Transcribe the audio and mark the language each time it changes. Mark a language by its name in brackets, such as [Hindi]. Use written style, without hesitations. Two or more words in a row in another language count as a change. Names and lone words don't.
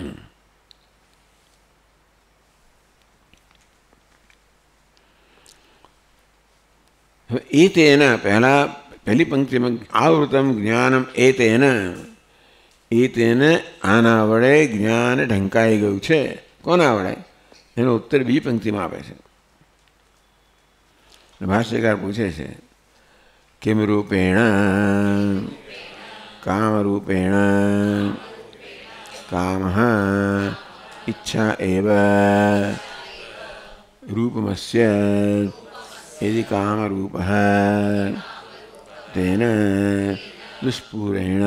[Gujarati] હવે એ તેના પહેલી પંક્તિમાં [Sanskrit] આવૃતમ જ્ઞાનમ એતેન [Gujarati] આના વડે જ્ઞાન ઢંકાઈ ગયું છે. કોના વડે? એનો ઉત્તર બીજી પંક્તિમાં આપે છે. ભાષ્યકાર પૂછે છે કેમ રૂપેણ [Sanskrit] कामरूपेण कामः इच्छा एव रूपमस्य यदि कामरूपः तेन दुष्पूरेण